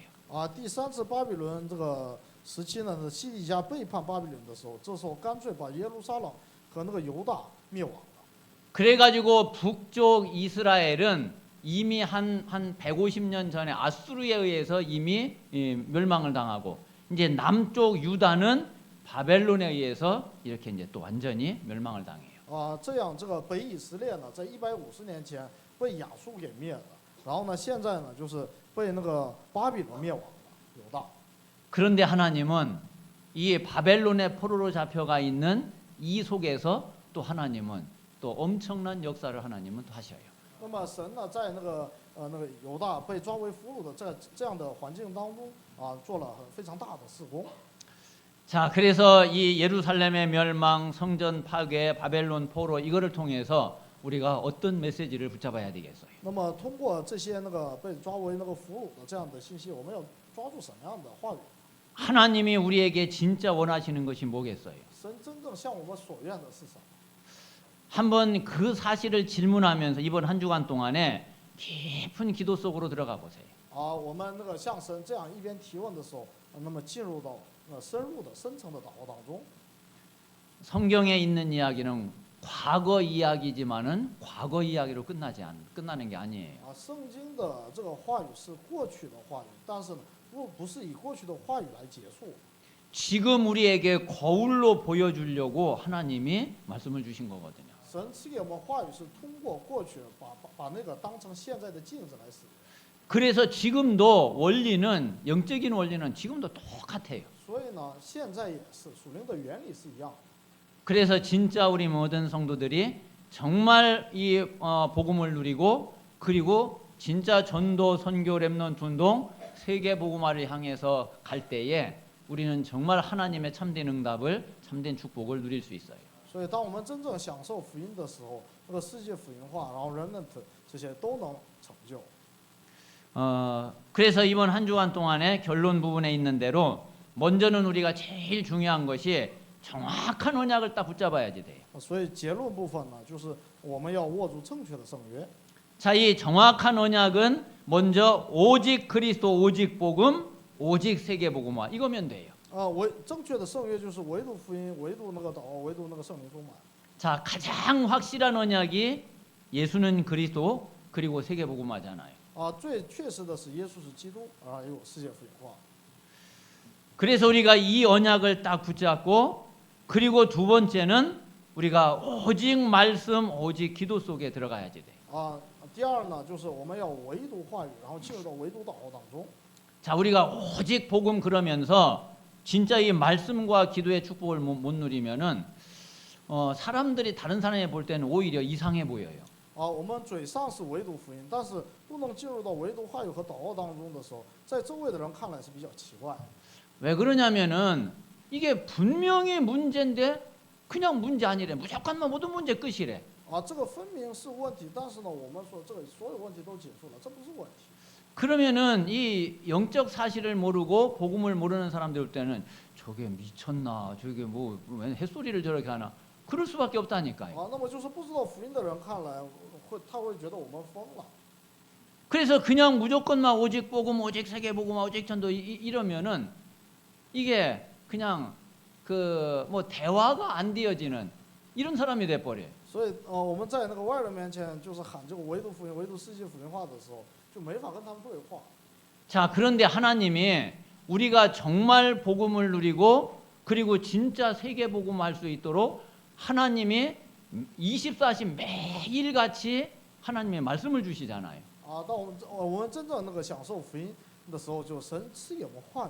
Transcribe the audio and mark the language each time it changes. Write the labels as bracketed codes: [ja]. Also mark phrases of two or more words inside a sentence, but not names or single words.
[zh] 第三次巴比伦这个时期呢，是西底家背叛巴比伦的时候，这时候干脆把耶路撒冷和那个犹大灭亡了。 [ko] 그래가지고 북쪽 이스라엘은 이미 한 150년 전에 아수르에 의해서 이미 멸망을 당하고 이제 남쪽 유다는 바벨론에 의해서 이렇게 이제 또 완전히 멸망을 당해요. [zh] 这样这个北以色列呢，在150年前被亚述给灭了，然后呢，现在呢就是被那个巴比伦灭亡了，犹大。 [ko] 그런데 하나님은 이 바벨론의 포로로 잡혀가 있는 이 속에서 또 하나님은 또 엄청난 역사를 하나님은 또 하셔요. [zh] 那么神呢，在那个犹大被抓为俘虏的这样的环境当中做了非常大的事工。 [ko] 자, 그래서 이 예루살렘의 멸망, 성전 파괴, 바벨론 포로 이거를 통해서 우리가 어떤 메시지를 붙잡아야 되겠어요? [zh] 那么通过这些那个被抓为那个俘虏的这样的信息，我们要抓住什么样的话语？ [ko] 하나님이 우리에게 진짜 원하시는 것이 뭐겠어요? [zh] 神真正向我们所愿的是什么？ [ko] 한번 그 사실을 질문하면서 이번 한 주간 동안에 깊은 기도 속으로 들어가 보세요. [zh] 我们那个向神这样一边提问的时候，那么进入到深入的深层的祷告当中。 [ko] 성경에 있는 이야기는 과거 이야기지만은 과거 이야기로 끝나는 게 아니에요. [zh] 圣经的这个话语是过去的话语，但是呢，不是以过去的话语来结束。 [ko] 지금 우리에게 거울로 보여주려고 하나님이 말씀을 주신 거거든요. [zh] 神赐给我们话语是通过过去把那个当成现在的镜子来使用。 [ko] 그래서 지금도 원리는 영적인 원리는 지금도 똑같아요. [zh] 所以呢，现在也是属灵的原理是一样。 [ko] 그래서 진짜 우리 모든 성도들이 정말 이 복음을 누리고 그리고 진짜 전도 선교 렘넌트 운동 세계 복음화를 향해서 갈 때에 우리는 정말 하나님의 참된 응답을 참된 축복을 누릴 수 있어요. [zh] 所以，当我们真正享受福音的时候，那个世界福音化，然后人们这些都能成就。 [ko] 그래서 이번 한 주간 동안에 결론 부분에 있는 대로 먼저는 우리가 제일 중요한 것이 정확한 언약을 딱 붙잡아야지 돼요. [zh] 所以结论部分呢，就是我们要握住正确的圣约。 [ko] 자, 이 정확한 언약은 먼저 오직 그리스도, 오직 복음, 오직 세계 복음화 이거면 돼요. [zh] 正确的圣约就是唯独福音，唯独那个祷告，唯独那个圣灵充满。 [ko] 자, 가장 확실한 언약이 예수는 그리스도 그리고 세계 복음화잖아요. [zh] 最确实的是耶稣是基督，也有世界福音化。 [ko] 그래서 우리가 이 언약을 딱 붙잡고 그리고 두 번째는 우리가 오직 말씀, 오직 기도 속에 들어가야지 돼. [zh] 第二呢，就是我们要唯独话语，然后进入到唯独祷告当中。 [ko] 자, 우리가 오직 복음 그러면서 진짜 이 말씀과 기도의 축복을 못 누리면은 사람들이 다른 사람이 볼 때는 오히려 이상해 보여요. [zh] 我们嘴上是唯独福音，但是不能进入到唯独话语和祷告当中的时候，在周围的人看来是比较奇怪。 [ko] 왜 그러냐면은 이게 분명히 문제인데 그냥 문제 아니래. 무조건 모든 문제 끝이래. [zh] 这个分明是问题，但是呢，我们说这个所有问题都结束了，这不是问题。 [ko] 그러면은 이 영적 사실을 모르고 복음을 모르는 사람들 올 때는 저게 미쳤나, 저게 왜 햇소리를 저렇게 하나, 그럴 수밖에 없다니까요. [zh] 啊，那么就是不知道福音的人看来他会觉得我们疯了。 [ko] 그래서 그냥 무조건만 오직 복음, 오직 세계 복음, 오직 전도 이러면은 이게 그냥 그 뭐 대화가 안 되어지는 이런 사람이 돼 버려요. [zh] 所以我们在那个外人面前就是喊这个唯独福音、唯独世界福音化的时候，就没法跟他们对话。 [ko] 자, 그런데 하나님이 우리가 정말 복음을 누리고 그리고 진짜 세계 복음할 수 있도록 하나님이 24시 매일같이 하나님의 말씀을 주시잖아요. [zh] 啊，当我们真正那个享受福音的时候，就神赐给我们话语。